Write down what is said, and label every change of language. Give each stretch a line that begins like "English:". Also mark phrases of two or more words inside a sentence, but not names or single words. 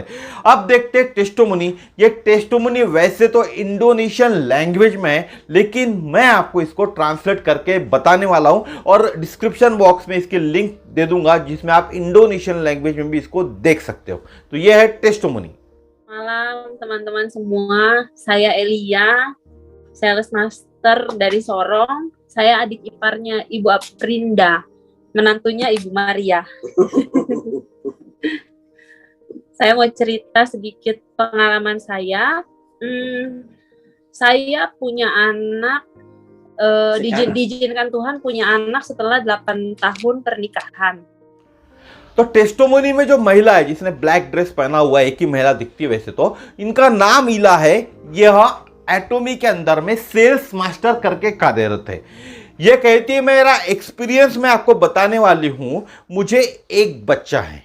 Hindi: अब देखते हैं टेस्टोमनी। ये टेस्टोमनी वैसे तो
English: Indonesian language
Hindi: में है, लेकिन मैं आपको इसको ट्रांसलेट करके बताने वाला हूं और
English: description box
Hindi: में इसके लिंक दे दूंगा जिसमें आप
English: Indonesian language
Hindi: में भी इसको देख सकते हो। तो यह है टेस्टोमनी।
Indonesian: Malam teman-teman semua, saya Elia,
English: sales master
Indonesian: dari Sorong. Saya adik iparnya Ibu Aprinda, menantunya Ibu Maria. Saya mau cerita sedikit pengalaman saya. Saya punya anak, diizinkan Tuhan punya anak setelah 8 tahun pernikahan.
Hindi: तो टेस्टोमनी में जो महिला है जिसने
English: black dress
Hindi: पहना हुआ है, एक ही महिला दिखती है वैसे तो, इनका नाम इला है। यह एटोमी के अंदर में
English: sales master
Hindi: करके कार्यरत है। यह कहती है मेरा एक्सपीरियंस मैं आपको बताने वाली हूं, मुझे एक बच्चा है।